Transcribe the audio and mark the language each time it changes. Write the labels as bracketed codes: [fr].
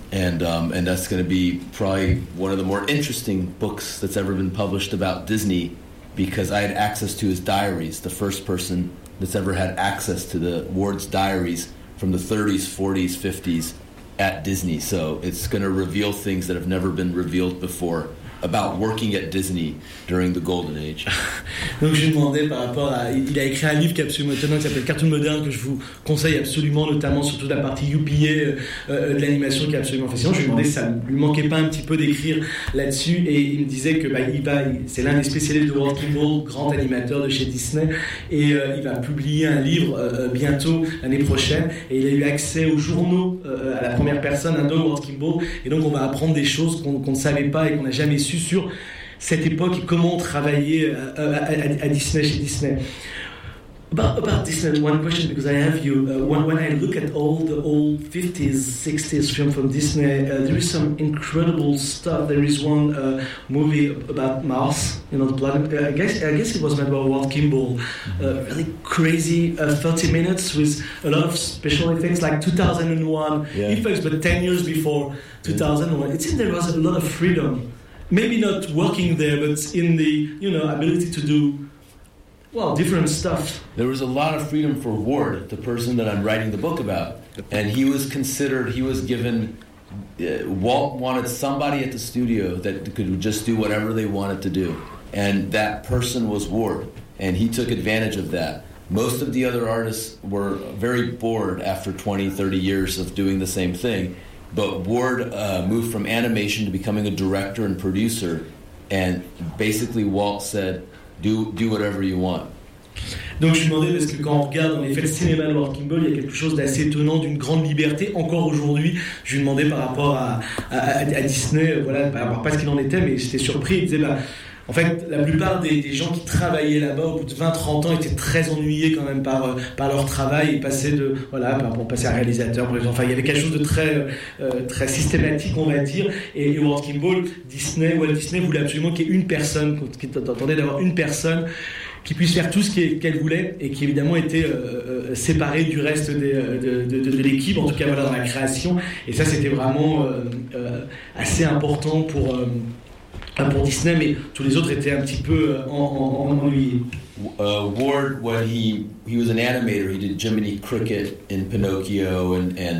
[en] And that's going to be probably one of the more interesting books that's ever been published about Disney, because I had access to his diaries, the first person that's ever had access to the Ward's diaries from the 30s, 40s, 50s at Disney. So it's going to reveal things that have never been revealed before about working at Disney during the Golden Age. [fr] Donc je lui demandais par rapport à... Il a écrit un livre qui est absolument étonnant, qui s'appelle Cartoon Moderne, que je vous conseille absolument, notamment surtout la partie UPA de l'animation qui est absolument fascinante. Je lui demandais si ça ne lui manquait pas un petit peu d'écrire là-dessus, et il me disait que c'est l'un des spécialistes de Walt Disney, grand animateur de chez Disney, et il va publier un livre bientôt, l'année prochaine, et il a eu accès aux journaux, à la première personne, de Walt Disney, et donc on va apprendre des choses qu'on ne savait pas et qu'on n'a jamais su sur cette époque et comment travailler à Disney, chez Disney. [en] About Disney, one question, because I have you. When I look at all the old 50s, 60s film from Disney, there is some incredible stuff. There is one movie about Mars, you know, the planet. I guess it was made by Walt Kimball. Really crazy 30 minutes with a lot of special effects, like 2001 effects, but 10 years before 2001. It seems there was a lot of freedom. Maybe not working there, but in the, you know, ability to do, well, different stuff. There was a lot of freedom for Ward, the person that I'm writing the book about. And he was considered, he was given, Walt wanted somebody at the studio that could just do whatever they wanted to do. And that person was Ward, and he took advantage of that. Most of the other artists were very bored after 20, 30 years of doing the same thing. But Ward moved from animation to becoming a director and producer, and basically Walt said, do whatever you want. [fr] Donc je me demandais, parce que quand on regarde en effet le cinéma de Walt Kimball, il y a quelque chose d'assez étonnant, d'une grande liberté encore aujourd'hui. Je lui demandais par rapport à Disney, voilà, pas ce qu'il en était, mais j'étais surpris. Il disait, en fait, la plupart des gens qui travaillaient là-bas au bout de 20-30 ans étaient très ennuyés quand même par leur travail et passaient à réalisateur. Enfin, il y avait quelque chose de très, très systématique, on va dire. Et Walt Kimball, Walt Disney voulait absolument qu'il y ait une personne, qu'il entendait d'avoir une personne qui puisse faire tout ce qu'elle voulait et qui évidemment était séparée du reste de l'équipe, en tout cas voilà, dans la création. Et ça, c'était vraiment assez important pour... pour Disney, mais tous les autres étaient un petit peu ennuyés. [en] Ward, when he was an animator, he did Jiminy Cricket in Pinocchio and